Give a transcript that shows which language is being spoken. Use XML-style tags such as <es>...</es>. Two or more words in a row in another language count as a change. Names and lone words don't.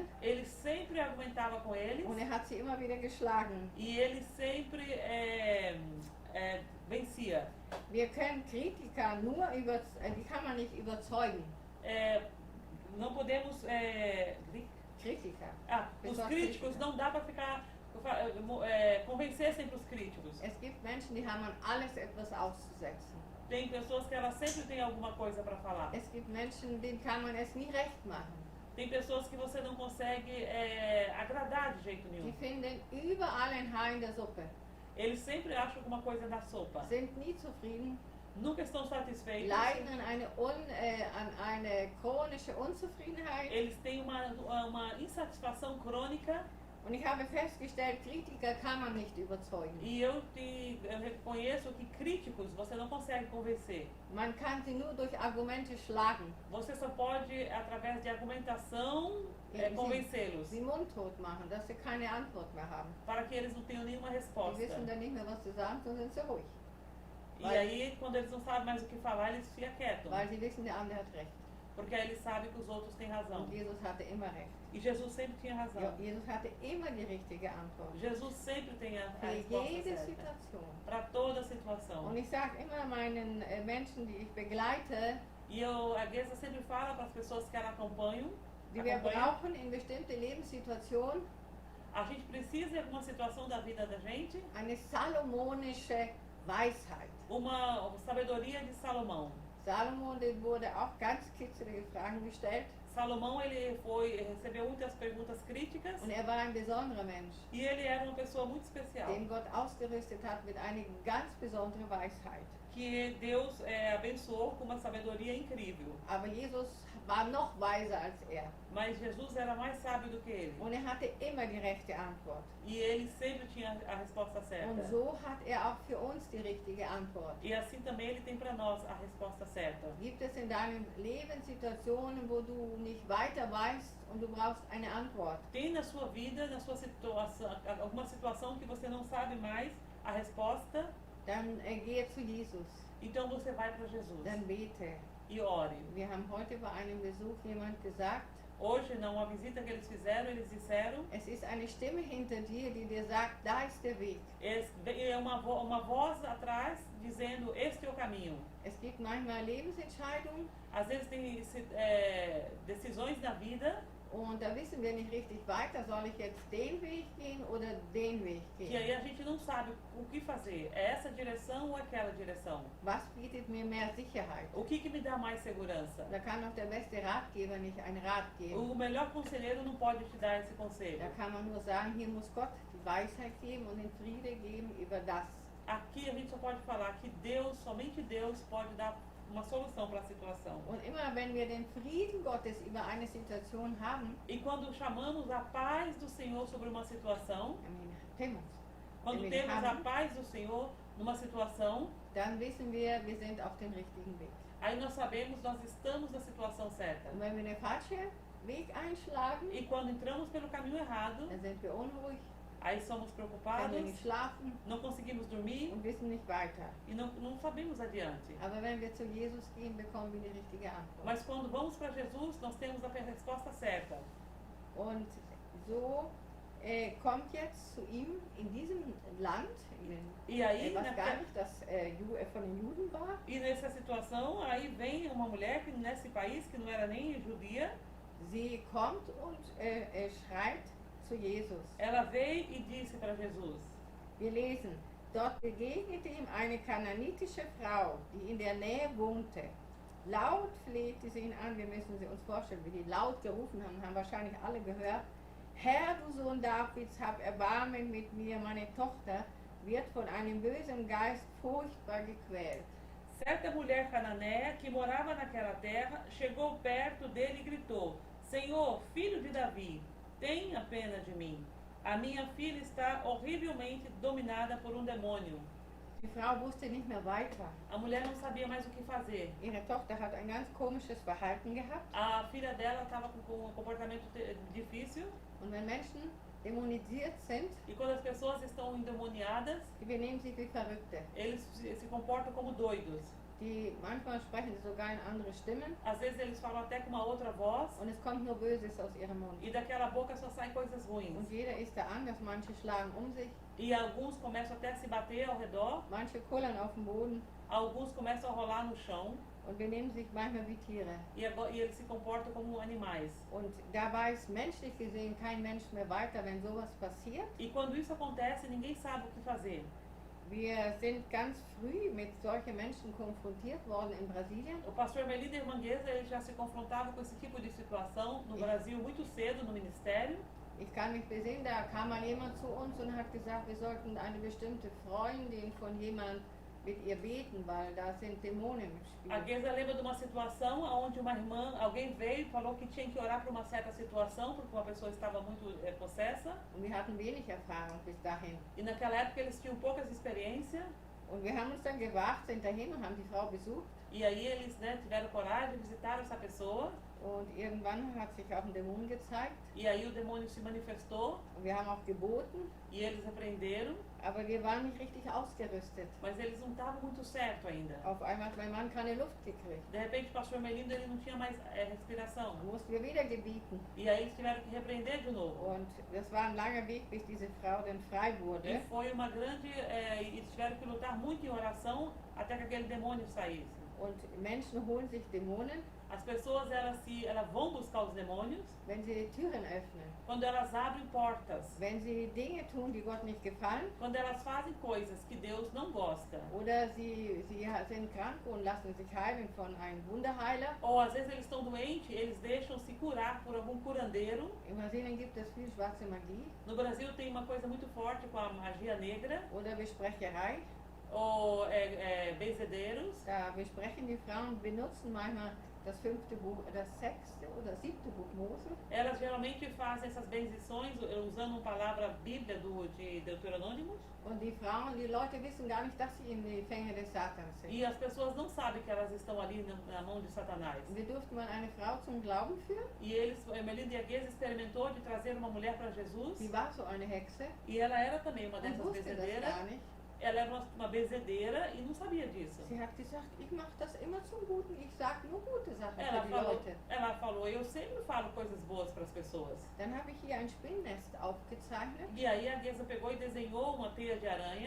<pt>Ele sempre argumentava com eles.</pt> <de>und er hat sie immer wieder geschlagen.</de> <pt>E ele sempre vencia.</pt> <de>Wir können Kritiker nur die kann man nicht überzeugen.</de> <pt>Não podemos...</pt> <de>Kritiker.</de> <pt>Os Pessoas críticos críticas. não dá para ficar... convencer sempre os críticos.</pt> <de>Es gibt Menschen, die haben an alles etwas auszusetzen.</de> <pt>Tem pessoas que elas sempre têm alguma coisa para falar.</pt> <de>Es gibt Menschen, denen kann man es nie recht machen.</de> <pt>Tem pessoas que você não consegue agradar de jeito</pt> <de>Die</de> <pt>nenhum.</pt> <de>finden überall ein Haar in der Suppe,</de> <pt>Eles sempre acham alguma coisa na sopa.</pt> <de>sind nie zufrieden,</de> <pt>Nunca estão satisfeitos.</pt> <de>leiden an eine chronische Unzufriedenheit.</de> <pt>Eles têm uma insatisfação crônica.</pt> <de>Und ich habe festgestellt, Kritiker kann man nicht überzeugen.</de> <pt>E eu reconheço que críticos você não consegue convencer.</pt> <de>Man kann sie nur durch Argumente schlagen,</de> <pt>Você só pode, através de argumentação, convencê-los.</pt> <de>sie mundtot machen, dass sie keine Antwort mehr haben.</de> <pt>Para que eles não tenham nenhuma</pt> <de>Die</de> <pt>resposta.</pt> <de>wissen dann nicht mehr, was sie sagen, so sind sie ruhig.</de> <pt>E aí, quando eles não sabem mais o que falar, eles ficam quietos.</pt> <de>Weil sie wissen, der andere hat recht.</de> <pt>Porque aí eles sabem que os outros têm razão.</pt> <de>Und Jesus hatte immer recht.</de> <pt>E Jesus sempre tinha razão.</pt> <de>Jesus hatte immer die richtige Antwort.</de> <pt>Jesus sempre tem a</pt> <de>Für</de> <pt>resposta</pt> <de>jede</de> <pt>certa.</pt> <de>Situation.</de> <pt>Para toda situação.</pt> <de>Und ich sage immer meinen Menschen, die ich begleite,</de> <pt>E a Gesa sempre fala para as pessoas que ela acompanham.</pt> <de>die wir brauchen in bestimmte Lebenssituationen</de> <pt>A gente precisa, em alguma situação da vida da gente,</pt> <de>eine salomonische Weisheit.</de> <pt>uma sabedoria de Salomão.</pt> <de>Salomon, dem wurde auch ganz kitzelige Fragen gestellt</de> <pt>Salomão, ele recebeu muitas perguntas críticas</pt> <de>und er war ein besonderer Mensch,</de> <pt>e ele era uma pessoa muito especial,</pt> <de>den Gott ausgerüstet hat mit einer ganz besonderen Weisheit.</de> <pt>que Deus abençoou com uma sabedoria incrível.</pt> <de>Aber Jesus war noch weiser als er</de> <pt>Mas Jesus era mais sábio do que ele.</pt> <de>und er hatte immer die rechte Antwort.</de> <pt>E ele sempre tinha a resposta certa.</pt> <de>Und so hat er auch für uns die richtige Antwort.</de> <pt>E assim também ele tem para nós a resposta certa.</pt> <de>Gibt es in deinem Leben Situationen, wo du nicht weiter weißt und du brauchst eine Antwort?</de> <pt>Tem na sua vida, na sua situação, alguma situação que você não sabe mais a resposta?</pt> <de>Dann gehe zu Jesus,</de> <pt>Então você vai para Jesus</pt> <de>dann bete.</de> <pt>e ore.</pt> <de>Wir haben heute bei einem Besuch jemand gesagt,</de> <pt>Hoje, numa visita que eles fizeram, eles disseram,</pt> <de>es ist eine Stimme hinter dir, die dir sagt, da ist der Weg.</de> <pt>é uma voz atrás dizendo, este é o caminho.</pt> <de>Es gibt manchmal Lebensentscheidungen</de> <pt>Às vezes tem decisões na vida</pt> <de>und da wissen wir nicht richtig weiter, soll ich jetzt den Weg gehen oder den Weg</de> <pt>que</pt> <de>gehen?</de> <pt>aí a gente não sabe o que fazer. É essa direção ou aquela direção?</pt> <de>Was bietet mir mehr Sicherheit?</de> <pt>O que me dá mais segurança?</pt> <de>Da kann auch der beste Ratgeber nicht einen Rat geben.</de> <pt>O melhor conselheiro não pode te dar esse conselho.</pt> <de>Da kann man nur sagen, hier muss Gott die Weisheit geben und den Friede geben über das.</de> <pt>Aqui a gente só pode falar que Deus, somente Deus, pode dar uma solução para a situação.</pt> <de>Und immer wenn wir den Frieden Gottes über eine Situation haben,</de> <pt>E quando chamamos a paz do Senhor sobre uma situação, temos, quando Ele temos a sabe. paz do Senhor numa situação,</pt> <de>dann wissen wir sind auf dem richtigen Weg.</de> <pt>aí nós sabemos nós estamos na situação certa.</pt> <de>Und wenn wir den falschen Weg einschlagen,</de> <pt>E quando entramos pelo caminho errado,</pt> <de>dann sind wir unruhig,</de> <pt>aí somos</pt> <de>können</de> <pt>preocupados,</pt> <de>wir nicht schlafen</de> <pt>não conseguimos dormir</pt> <de>und wissen nicht weiter.</de> <pt>e não sabemos adiante.</pt> <de>Aber wenn wir zu Jesus gehen, bekommen wir die richtige Antwort.</de> <pt>Mas quando vamos para Jesus, nós temos a resposta certa.</pt> <de>Und so kommt jetzt zu ihm in diesem Land,</de> <pt>E aí,</pt> <de>was gar nicht das von den Juden war,</de> <pt>e nessa situação, aí vem uma mulher que nesse país, que não era nem judia,</pt> <de>sie kommt und schreit zu Jesus.</de> <pt>ela veio e disse para Jesus.</pt> <de>Wir lesen, dort begegnete ihm eine kananitische Frau, die in der Nähe wohnte. Laut flehte sie ihn an, wir müssen sie uns vorstellen, wie die laut gerufen haben, haben wahrscheinlich alle gehört. Herr, du Sohn Davids, hab Erbarmen mit mir, meine Tochter wird von einem bösen Geist furchtbar gequält.</de> <pt>Certa mulher cananeia que morava naquela terra chegou perto dele e gritou: Senhor, filho de Davi, tenha pena de mim. A minha filha está horrivelmente dominada por um demônio.</pt> <de>Die Frau wusste nicht mehr weiter.</de> <pt>A mulher não sabia mais o que fazer.</pt> <de>Ihre Tochter hat ein ganz komisches Verhalten gehabt.</de> <pt>A filha dela estava com um comportamento difícil.</pt> <de>Und wenn Menschen dämonisiert sind,</de> <pt>E quando as pessoas estão endemoniadas,</pt> <de>die benehmen sich wie Verrückte.</de> <pt>eles se comportam como doidos.</pt> <de>Manchmal sprechen sie sogar in andere Stimmen</de> <pt>Às vezes eles falam até com uma outra voz</pt> <de>und es kommt nur Böses aus ihrem Mund.</de> <pt>e daquela boca só saem coisas ruins.</pt> <de>Und jeder ist da anders, manche schlagen sich,</de> <pt>E alguns começam até a se bater ao redor,</pt> <de>manche kullern auf dem Boden</de> <pt>alguns começam a rolar no chão</pt> <de>und benehmen sich manchmal wie Tiere.</de> <pt>e eles se comportam como animais.</pt> <de>Und da weiß menschlich gesehen kein Mensch mehr weiter, wenn sowas passiert.</de> <pt>E quando isso acontece, ninguém sabe o que fazer.</pt> <de>Wir sind ganz früh mit solchen Menschen konfrontiert worden in Brasilien.</de> <pt>O pastor Melinda Irmangueza, ele já se confrontava com esse tipo de situação no Brasil muito cedo, no ministério.</pt> <de>Ich kann mich besinnen, da kam mal jemand zu uns und hat gesagt, wir sollten eine bestimmte Freundin von jemand mit ihr beten, weil da sind Dämonen im Spiel.</de> <pt>A Geza lembra de uma situação onde uma irmã, alguém veio e falou que tinha que orar por uma certa situação, porque uma pessoa estava muito possessa.</pt> <de>Und wir hatten wenig Erfahrung bis dahin.</de> <pt>E naquela época eles tinham poucas experiências.</pt> <de>Und wir haben uns dann gewagt, sind dahin und haben die Frau besucht.</de> <pt>E aí eles, tiveram coragem, visitaram essa pessoa.</pt> <de>Und irgendwann hat sich auch ein Dämon gezeigt.</de> <pt>E aí o demônio se manifestou.</pt> <de>Und wir haben auch geboten.</de> <pt>E eles repreenderam.</pt> <de>Aber wir waren nicht richtig ausgerüstet.</de> <pt>Mas eles não estavam muito certo ainda.</pt> <de>Auf einmal hat mein Mann keine Luft gekriegt.</de> <pt>De repente o pastor Melinda, ele não tinha mais respiração.</pt> <de>Dann mussten wir wieder gebieten.</de> <pt>E aí eles tiveram que repreender de novo.</pt> <de>Und das war ein langer Weg, bis diese Frau dann frei</de> <pt>E</pt> <de>wurde.</de> <pt>foi uma grande... eles tiveram que lutar muito em oração até que aquele demônio saísse.</pt> <de>Und Menschen holen sich Dämonen,</de> <pt>As pessoas, elas vão buscar os demônios</pt> <de>wenn sie Türen öffnen.</de> <pt>quando elas abrem portas.</pt> <de>Wenn sie Dinge tun, die Gott nicht gefallen.</de> <pt>Quando elas fazem coisas que Deus não gosta.</pt> <de>Oder sie sind krank und lassen sich heilen von einem Wunderheiler.</de> <pt>Ou às vezes eles estão doentes, eles deixam se curar por algum curandeiro.</pt> <de>In Brasilien gibt es viel schwarze Magie</de> <pt>No Brasil tem uma coisa muito forte com a magia negra.</pt> <de>oder Besprecherei.</de> <pt>Ou benzedeiros.</pt> <de>Da besprechen die Frauen, benutzen manchmal das 5. Buch, das 6. oder 7. Buch Mose.</de> <pt>Elas geralmente fazem essas bendições usando uma palavra Bíblia de Deuteronômicos.</pt> <de>Und die Frauen, die Leute wissen gar nicht, dass sie in die Fänge des Satans sind.</de> <pt>E as pessoas não sabem que elas estão ali na mão de Satanás.</pt> <de>Wir durften mal eine Frau zum Glauben führen.</de> <pt>E Melinda Irmangueza experimentou de trazer uma mulher para Jesus.</pt> <de>Die war so eine Hexe</de> <pt>E ela era também uma</pt> <de>und</de> <pt>dessas</pt> <de>wusste das</de> <pt>benzedeiras.</pt> <de>gar nicht.</de> <pt>Ela era uma benzedeira e não sabia disso.</pt> <de>Sie hat gesagt, ich mache das immer zum Guten, ich sage nur gute Sachen für die Leute.</de> <pt>Ela falou, eu sempre falo coisas boas para as pessoas.</pt> <de>Dann habe ich hier ein Spinnnest aufgezeichnet</de> <pt>E aí a Geza pegou e desenhou uma teia de aranha.</pt>